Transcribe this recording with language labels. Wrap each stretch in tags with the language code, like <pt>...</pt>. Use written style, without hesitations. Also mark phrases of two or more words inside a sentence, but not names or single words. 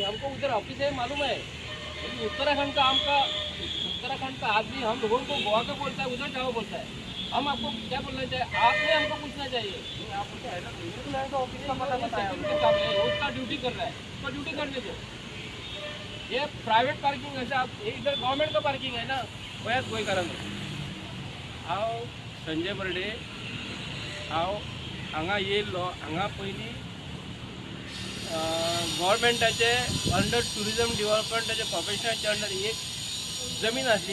<hi>हमको उधर ऑफिस है मालूम है. लेकिन उत्तराखंड का आदमी हम लोगों को गोवा का बोलता है उधर जाओ बोलता है. हम आपको क्या बोलना चाहिए? आपने हमको पूछना चाहिए. आपको है ना मैंने तो ऑफिस का पता बताया. रोज का ड्यूटी कर रहा है तो ड्यूटी करने दो. ये</hi> <en>private parking</en> <hi>है. आप इधर गवर्नमेंट का पार्किंग है ना.</hi> <kok>गोयात गोंयकारांनो हांव संजय बर्डे. हांव हांगा येयल्लो. हांगा पयलीं गव्हर्मेंटाचे अंडर टुरिजम डिपार्टमेंटाचे प्रोफेशनलचे अंडर एक जमीन आसली.</kok>